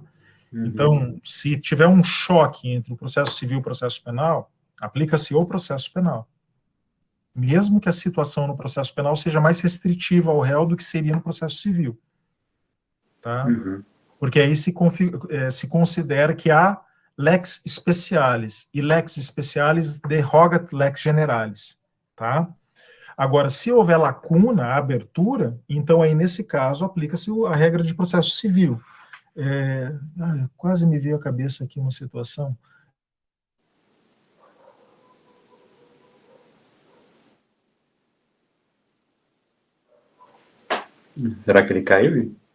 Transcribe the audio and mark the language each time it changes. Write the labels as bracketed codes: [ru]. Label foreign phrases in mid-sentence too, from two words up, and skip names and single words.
[pt] Então, se tiver um choque entre o processo civil e o processo penal, aplica-se o processo penal. Mesmo que a situação no processo penal seja mais restritiva ao réu do que seria no processo civil. Tá? Porque aí se considera que há [la] lex specialis, [pt] e [la] lex specialis derogat lex generalis. [pt] Tá? Agora, se houver lacuna, abertura, então aí, nesse caso, aplica-se a regra de processo civil. Quase me veio à cabeça aqui uma situação. Será que ele caiu?